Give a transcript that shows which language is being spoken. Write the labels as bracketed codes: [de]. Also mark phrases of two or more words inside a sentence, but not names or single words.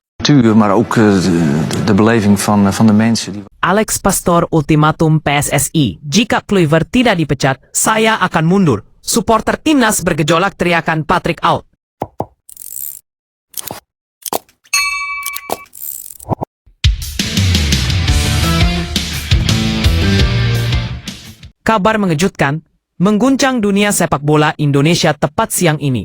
[nl] cultuur, maar ook de beleving van de mensen. [id] Alex Pastor ultimatum PSSI, jika Kluivert tidak dipecat, saya akan mundur. Supporter timnas bergejolak teriakan Patrick out. Kabar mengejutkan, mengguncang dunia sepak bola Indonesia tepat siang ini.